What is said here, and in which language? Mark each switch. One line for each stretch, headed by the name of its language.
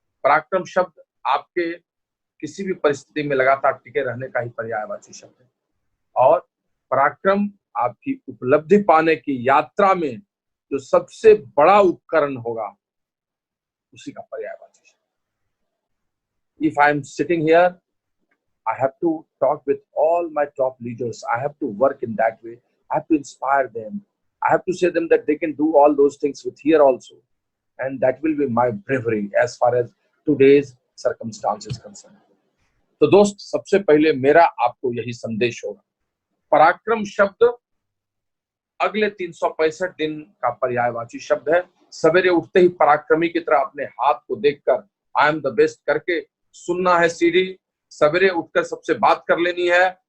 Hindi: पराक्रम शब्द आपके किसी भी परिस्थिति में लगातार टिके रहने का ही पर्यायवाची शब्द है। और पराक्रम आपकी उपलब्धि पाने की यात्रा में जो सबसे बड़ा उपकरण होगा, उसी का पर्यायवाची शब्द।
English: If I am sitting here, I have to talk with all my top leaders. I have to work in that way. I have to inspire them. I have to say them that they can do all those things with here also. And that will be my bravery as far as today's circumstances concerned.
Hindi: तो दोस्त, सबसे पहले मेरा आपको यही संदेश होगा, पराक्रम शब्द अगले 365 दिन का पर्यायवाची शब्द है। सवेरे उठते ही पराक्रमी की तरह अपने हाथ को देखकर
English: I am the best
Hindi: करके सुनना है सीढ़ी। सवेरे उठकर सबसे बात कर लेनी है,